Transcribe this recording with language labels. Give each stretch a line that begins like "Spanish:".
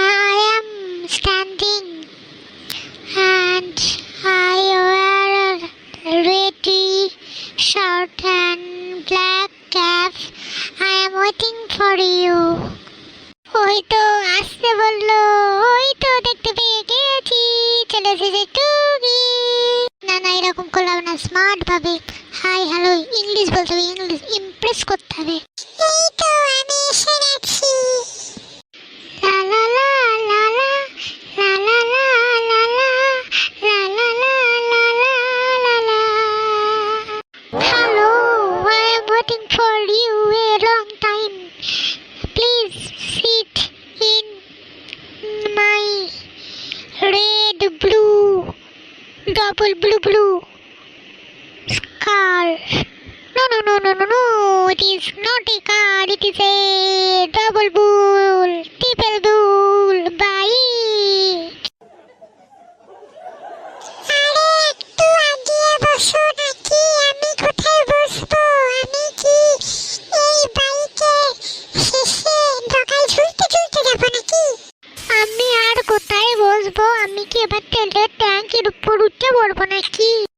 English: I am standing and I wear a red shirt and black cap. I am waiting for you.
Bangla: ওই তো আসতে বললো, ওই তো দেখতে পেয়ে গেছি, চলে এসেছে টুকি। না না এরকম করলাম না, স্মার্ট ভাবে হাই হ্যালো ইংলিশ বলতে হবে, ইংলিশ ইমপ্রেস করতে হবে। এই তো আমি এসে গেছি। লা লা লা লা লা লা লা লা লা লা লা লা লা লা লা লা।
English: Hello, I am waiting for you a long time. Please sit in my red blue double blue car. No, it is not a car, it is a double bull, triple bull, bike.
Bangla: আরে একটু আগিয়ে বসো নাকি, আমি কোথায় বসবো, আমি কি এই বাইকে শেষে ঢাকায় ঝুলতে ঝুলতে যাবো নাকি? আমি আর কোথায় বসবো, আমি কি এবার তেলের ট্যাঙ্কের উপর উঠে পড়বো নাকি?